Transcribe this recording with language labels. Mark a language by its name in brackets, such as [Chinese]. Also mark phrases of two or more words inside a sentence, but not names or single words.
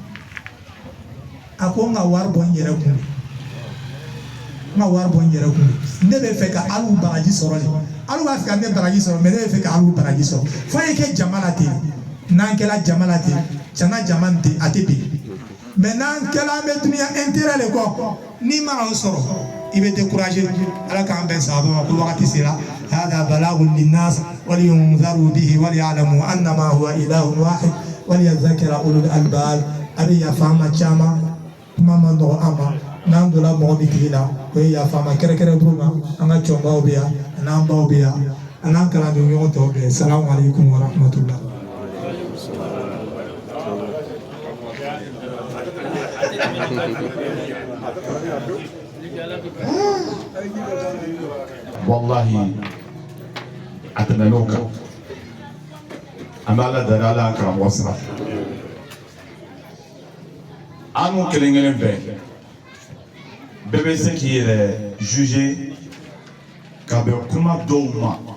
[Bambara] a ko n ka wari bɔ n yɛrɛ kun n ka wari bɔ n yɛrɛ kun ne bɛ fɛ ka alu baraji sɔrɔ de alu b'a fɛ ka ne baraji sɔrɔ mais ne bɛ fɛ ka alu baraji sɔrɔ fo an ye kɛ jama la ten n'an kɛla jama la ten tiɲɛna jama nin tɛ a tɛ bin mais n'an kɛla an bɛ duniya intérêt de kɔ n'i ma o sɔrɔ i bɛ décourager ala k'an bɛn sababa ma ko wagati sera [Arabic] هذا بلاغ للناس ولينذروا به وليعلموا أنما هو إله واحد وليذكر أولو الألباب [Bambara] a bɛ yafa an ma caman kuma ma nɔgɔ an ma n'an donna mɔgɔ min tigi la o ye yafa an ma kɛrɛkɛrɛ bolo ma an ka cɛkɔrɔbaw bɛ yan a n'an baw bɛ yan a n'an kalandenw ɲɔgɔn tɔw bɛ yan [Arabic] السلام عليكم ورحمة الله. [Bambara] wallahi a tɛmɛn'o kan an bɛ ala deli ala karamɔgɔ sira an n'u kelen kelen bɛɛ bɛɛ bɛ se k'i yɛrɛ juger ka bɛn kuma dɔw ma